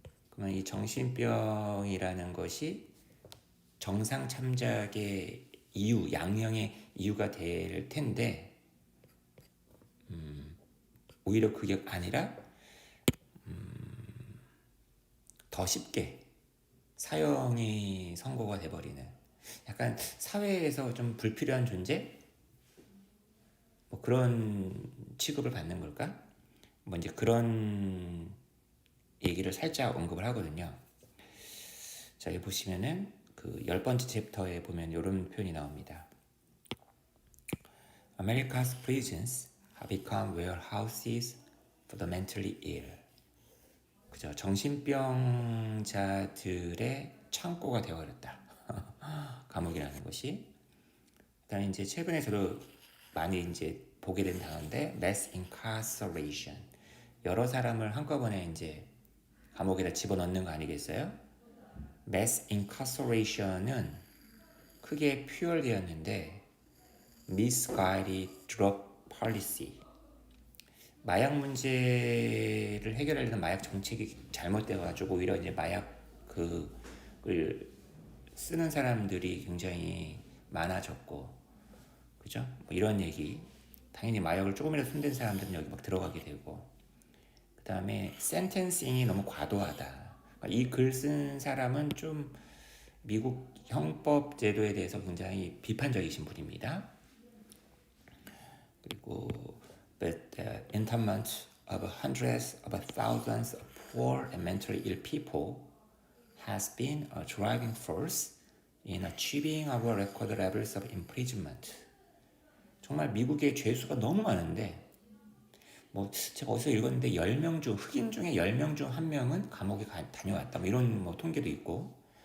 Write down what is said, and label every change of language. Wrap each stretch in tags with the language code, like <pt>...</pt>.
<ko>그러면 이 정신병이라는 것이 정상 참작의 이유, 양형의 이유가 될 텐데 오히려 그게 아니라 더 쉽게 사형이 선고가 돼버리는 약간 사회에서 좀 불필요한 존재? 뭐 그런 취급을 받는 걸까? 뭐 이제 그런 얘기를 살짝 언급을 하거든요. 자, 여기 보시면은 그 10번째 챕터에 보면 이런 표현이 나옵니다.</ko> <en>America's prisons have become warehouses for the mentally ill.</en> <ko>그죠? 정신병자들의 창고가 되어버렸다. 감옥이라는 것이. 그다음에 이제 최근에 저도 많이 이제 보게 된 단어인데</ko> <en>mass incarceration.</en> <ko>여러 사람을 한꺼번에 이제 감옥에다 집어넣는 거 아니겠어요?</ko> <en>mass incarceration</en> <ko>은 크게 표현되었는데</ko> <en>misguided drug policy.</en> <ko>마약 문제를 해결하려는 마약 정책이 잘못돼가지고 오히려 이제 마약 그을 쓰는 사람들이 굉장히 많아졌고, 그죠? 뭐 이런 얘기. 당연히 마약을 조금이라도 손댄 사람들은 여기 막 들어가게 되고, 그 다음에 센텐싱이 너무 과도하다. 이 글 쓴 사람은 좀 미국 형법 제도에 대해서 굉장히 비판적이신 분입니다. 그리고</ko> <en>but the internment of hundreds of thousands of poor and mentally ill people has been a driving force in achieving our record levels of imprisonment.</en> <ko>정말 미국의 죄수가 너무 많은데, 뭐 제가 어디서 읽었는데 10명 중 흑인 중에 10명 중 1명은 감옥에 다녀왔다, 뭐 이런 뭐 통계도 있고.</ko>